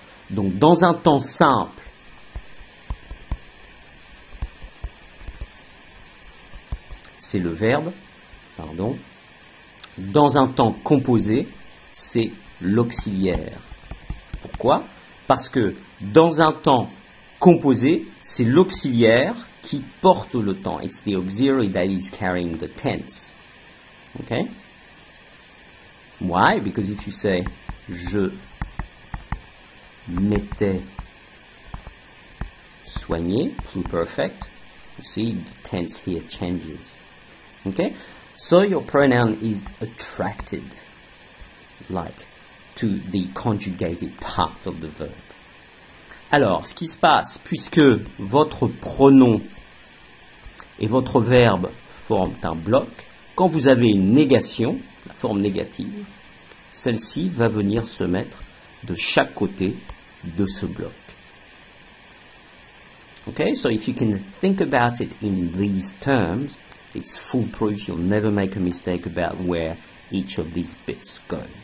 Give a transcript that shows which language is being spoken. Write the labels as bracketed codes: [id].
[fr] Donc, dans un temps simple, c'est le verbe, pardon. Dans un temps composé, c'est l'auxiliaire. Pourquoi? Parce que dans un temps composé, c'est l'auxiliaire qui porte le temps. [en] It's the auxiliary that is carrying the tense. Okay? Why? Because if you say [fr] je m'étais soigné, [en] pluperfect, you see the tense here changes. Okay? So your pronoun is attracted, like, to the conjugated part of the verb. [fr] Alors, ce qui se passe, puisque votre pronom et votre verbe forment un bloc, quand vous avez une négation, la forme négative, celle-ci va venir se mettre de chaque côté de ce bloc. [en] Okay, so if you can think about it in these terms, it's foolproof. You'll never make a mistake about where each of these bits go.